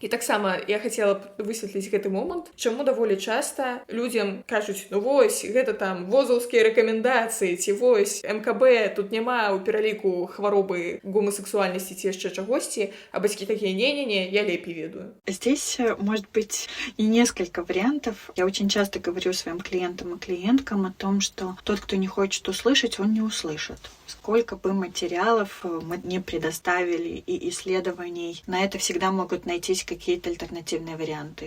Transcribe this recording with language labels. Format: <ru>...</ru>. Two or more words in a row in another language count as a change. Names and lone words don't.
<be>І таксама я хацела б высветліць гэты момант, чаму даволі часта людзям кажуць: ну вось, гэта там возаўскія рэкамендацыі, ці вось МКБ, тут няма ў пераліку хваробы гомасексуальнасці ці яшчэ чагосьці. прыйсці, а бацькі такія: не-не-не, я лепей ведаю.</be> <ru>Здесь может быть и несколько вариантов. Я очень часто говорю своим клиентам и клиенткам о том, что тот, кто не хочет услышать, он не услышит. Сколько бы материалов мы не предоставили и исследований, на это всегда могут найтись какие-то альтернативные варианты.</ru>